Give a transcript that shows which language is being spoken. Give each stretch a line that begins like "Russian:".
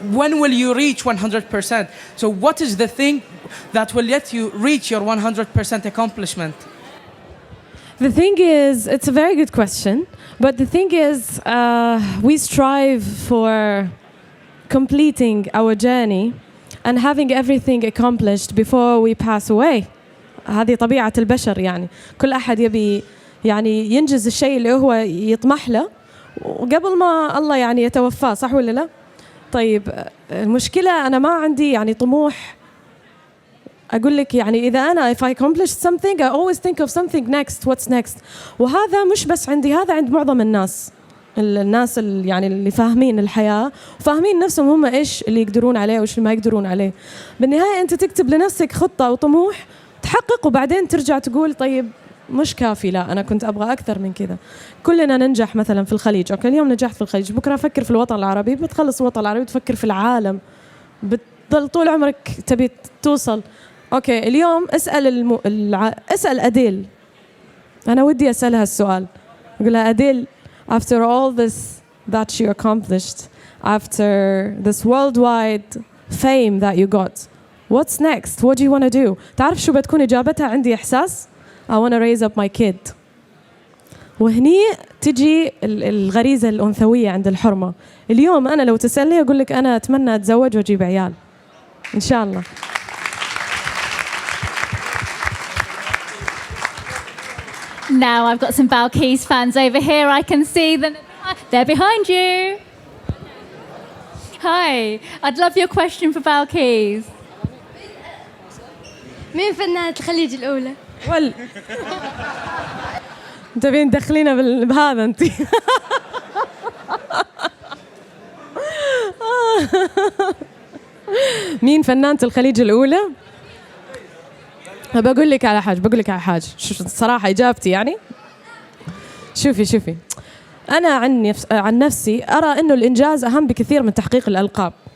English: When will you reach 100%? So what is the thing that will let you reach your 100% accomplishment? The thing is, it's a very good question, but the thing is, we strive for completing our journey and having everything accomplished before we pass away.
Arabic: هذه طبيعة البشر يعني. كل أحد يبي يعني ينجز الشيء اللي هو يطمح له وقبل ما الله يعني يتوفاه، صح ولا لا؟ طيب المشكلة أنا ما عندي يعني طموح أقول لك يعني إذا أنا
English: if I accomplish something I always think of something next what's next.
Arabic: وهذا مش بس عندي، هذا عند معظم الناس يعني اللي فاهمين الحياة وفاهمين نفسهم هم إيش اللي يقدرون عليه وإيش اللي ما يقدرون عليه. بالنهاية أنت تكتب لنفسك خطة وطموح تحقق، وبعدين ترجع تقول طيب مش كافي، لا أنا كنت أبغى أكثر من كذا. كلنا ننجح مثلا في الخليج، أوكي اليوم نجحت في الخليج، بكرة أفكر في الوطن العربي، بتخلص الوطن العربي تفكر في العالم، بتضل طول عمرك تبي توصل. أوكي اليوم اسأل أديل، أنا ودي أسألها السؤال، أقول لها أديل
English: after all this that you accomplished, after this worldwide fame that you got, what's next? What do you want to do?
Arabic: تعرف شو بتكون إجابتها؟ عندي إحساس
English: I want to raise up my kid.
Arabic: وهني تجي الغريزة الأنثوية عند الحرمة. اليوم أنا لو تسألني أقول لك أنا أتمنى أتزوج وأجيب عيال إن شاء الله.
English: Now I've got some Balqees fans over here. I can see them. They're behind you. Hi. I'd love your question for Balqees.
Arabic: مين فنانة الخليج الأولى؟ تبين تدخلينا بهذا أنت؟ مين فنانة الخليج الأولى؟ بقول لك على حاجة الصراحة إجابتي يعني شوفي أنا عن نفسي أرى إنه الإنجاز أهم بكثير من تحقيق الألقاب.